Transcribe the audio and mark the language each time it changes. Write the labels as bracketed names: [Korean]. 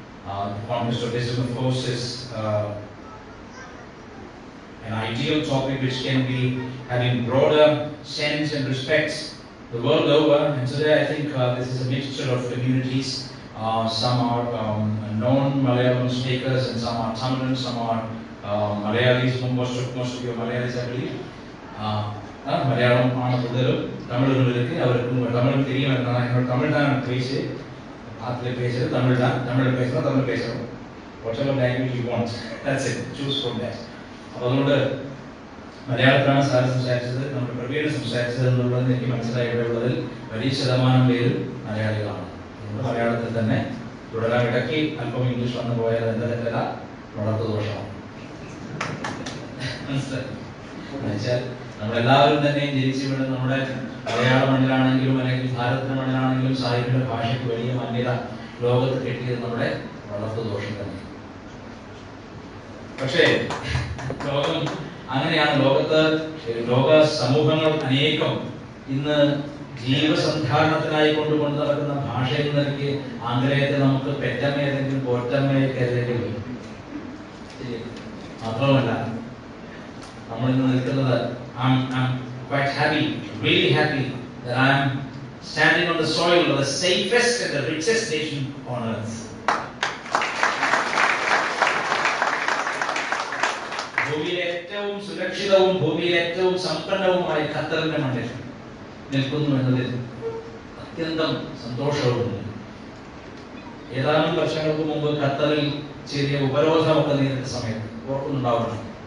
[English] The conquest of wisdom, of course, is an ideal topic which can be having broader sense and respects the world over. And today I think this is a mixture of communities. Some are non-Malayalam speakers and some are Tamil, some are Malayalis. Most of you are Malayalis, I believe. [Malayalam] Malayalam ആണ് കൂടുതലും. തമിഴുള്ളവർക്ക് അവർക്കും തമിഴും [Tamil] தெரியும். என்னோட தமிழ் தான் பேசு ஆத்துல பேசுறது தமிழ் தான். தமிழ் பேசுறோம், தமிழ் பேசுறோம். [English] Whatever language you want, that's it. Choose from that. [Malayalam] അപ്പോൾ അതുകൊണ്ട് മലയാളത്തിലാണ് സാർ സംസാരിച്ചത്, നമ്മുടെ പ്രവീണ് സംസാരിച്ചത് എന്നുള്ളത് എനിക്ക് മനസ്സിലായി. ഇവിടെയുള്ളതിൽ വലിയ ശതമാനം പേര് മലയാളികളാണ്. അതുകൊണ്ട് മലയാളത്തിൽ തന്നെ തുടരാൻ. ഇടയ്ക്ക് അല്പം ഇംഗ്ലീഷ് വന്നു പോയാൽ എന്താ തെറ്റല്ല, വളർത്തു ദോഷമാണ്. മനസ്സിലായി? എന്നുവെച്ചാൽ നമ്മളെല്ലാവരും തന്നെ ജനിച്ചു വീണ് നമ്മുടെ മലയാള മണ്ണിലാണെങ്കിലും അല്ലെങ്കിൽ ഭാരതത്തിന്റെ മണ്ണിലാണെങ്കിലും സാഹിത്യ ഭാഷയ്ക്ക് വലിയ മാന്യത ലോകത്ത് കിട്ടിയത് നമ്മുടെ വളർത്തു ദോഷം തന്നെ. പക്ഷേ ലോകം അങ്ങനെയാണ്. ലോക സമൂഹങ്ങൾ അനേകം ഇന്ന് ജീവസന്ധാരണത്തിനായി കൊണ്ടുകൊണ്ട് നടക്കുന്ന ഭാഷയിൽ നിന്നൊക്കെ ആംഗലേയത്തെ നമുക്ക് പെറ്റമ്മ ഏതെങ്കിലും പോറ്റമ്മയെ കരുതേണ്ടി വരും. മാത്രമല്ല നമ്മൾ ഇന്ന് നിൽക്കുന്നത് [English] I'm quite happy, really happy that I'm standing on the soil of the safest and the richest nation on earth. [Malayalam] ഭൂമിയിലെ ഏറ്റവും സുരക്ഷിതവും ഭൂമിയിലെ ഏറ്റവും സമ്പന്നവുമായ ഖത്തറിന്റെ മണ്ണിൽ നിൽക്കുന്നു എന്നതിൽ അത്യന്തം സന്തോഷവുമുണ്ട്. ഏതാനും വർഷങ്ങൾക്ക് മുമ്പ് ഖത്തറിൽ ചെറിയ ഉപരോധമൊക്കെ നേരിട്ട സമയത്ത് ഓർക്കുന്നുണ്ടാവണം.